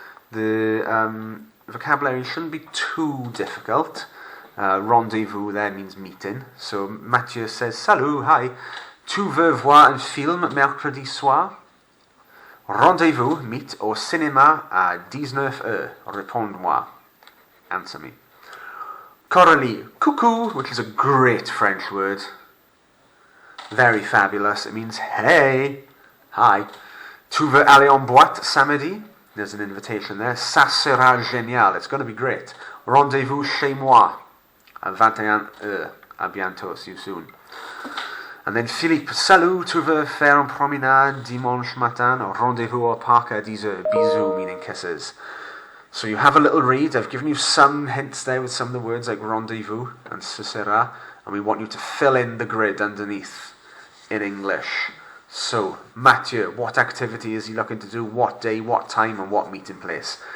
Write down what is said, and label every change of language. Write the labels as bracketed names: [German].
[English] The vocabulary shouldn't be too difficult. Rendezvous there means meeting. So Mathieu says, [French] Salut, [English] hi, [French] tu veux voir un film mercredi soir? Rendez-vous, [English] meet [French] au cinéma à 19h. Réponds-moi. [English] Answer me. Coralie, coucou, which is a great French word. Very fabulous. It means, hey, hi. [French] Tu veux aller en boîte samedi? [English] There's an invitation there. [French] Ça sera génial. [English] It's going to be great. [French] Rendez-vous chez moi à 21h. À bientôt. [English] See you soon. And then [French] Philippe, salut, tu veux faire une promenade dimanche matin? Rendez-vous au parc à 10h. Bisous, [English] meaning kisses. So you have a little read. I've given you some hints there with some of the words like rendezvous and [French] ce sera. [English] And we want you to fill in the grid underneath in English. So, Mathieu, what activity is he looking to do? What day, what time, and what meeting place?